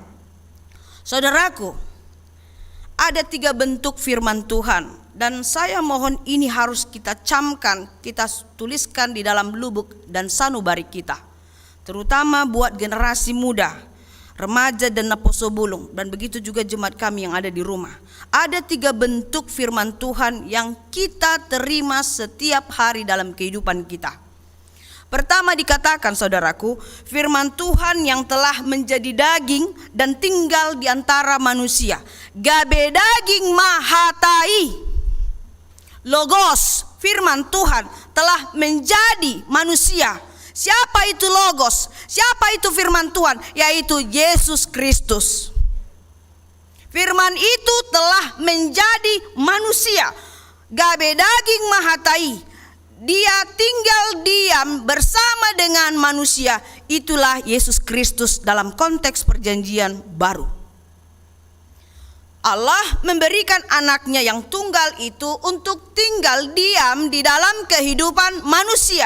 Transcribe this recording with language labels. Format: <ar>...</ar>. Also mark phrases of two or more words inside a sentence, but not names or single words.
<id>Saudaraku, ada 3 bentuk firman Tuhan, dan saya mohon ini harus kita camkan, kita tuliskan di dalam lubuk dan sanubari kita, terutama buat generasi muda, remaja dan naposobulung, dan begitu juga jemaat kami yang ada di rumah. Ada 3 bentuk firman Tuhan yang kita terima setiap hari dalam kehidupan kita. Pertama dikatakan, saudaraku, firman Tuhan yang telah menjadi daging dan tinggal di antara manusia.</id> <bbc>Gabe daging mahatai.</bbc> <id>Logos, firman Tuhan telah menjadi manusia. Siapa itu Logos? Siapa itu firman Tuhan? Yaitu Yesus Kristus. Firman itu telah menjadi manusia.</id> <bbc>Gabe daging mahatai.</bbc> <id>Dia tinggal diam bersama dengan manusia. Itulah Yesus Kristus dalam konteks perjanjian baru. Allah memberikan anaknya yang tunggal itu untuk tinggal diam di dalam kehidupan manusia.</id>